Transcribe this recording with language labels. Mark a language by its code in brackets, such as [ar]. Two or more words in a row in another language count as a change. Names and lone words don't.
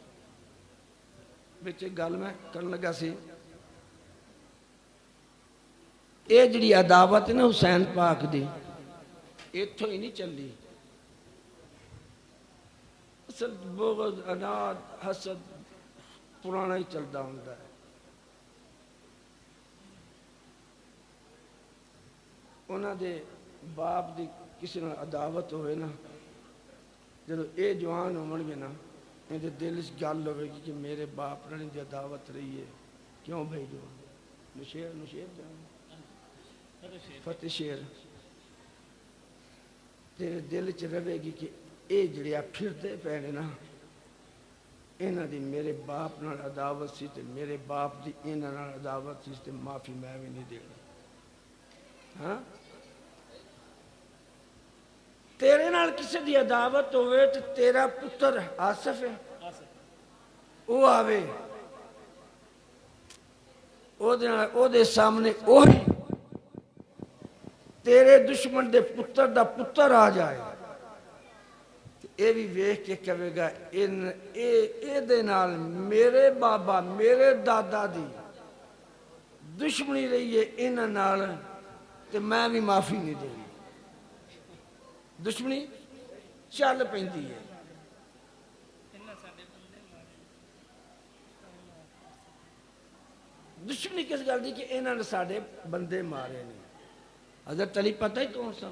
[pa] بچے گل میں کرن لگا سی، اے جڑی عداوت ہے نا حسین پاک دی ایتھوں ہی نہیں چلی، اصل بغض اناد حسد پرانا ہی چلدا ہوندا ہے۔ انہاں دے باپ دی کسی نال عداوت ہوئے نا، جدو اے جوان ہون گے نا ان دے دل اس گل ہوئے گی کہ میرے باپ نے دی عداوت رہی ہے، کیوں بھائی جوان نشیر جان فتح شیر تیرے دل چ رہے گی کہ اے جڑیا پھردے پینے نا انہاں دی میرے باپ نال عداوت سی تے میرے باپ دی انہاں نال عداوت سی تے معافی میں بھی نہیں دینا۔ ہاں تیرے نال کسی دی عداوت ہوئے تو تیرا پتر آصف ہے وہ آوے او دے سامنے اوہی تیرے دشمن دے پتر دا پتر آ جائے، اے بھی ویکھ کے کہے گا اے دے نال میرے بابا میرے دادا دی دشمنی رہی ہے انہاں نال تے میں بھی معافی نہیں دے گی۔ دشمنی چل پیندی ہے۔ دشمنی کس گل دی کہ انہاں نے ساڈے بندے مارے نے۔ حضرت علی پتہ ہی کون سن؟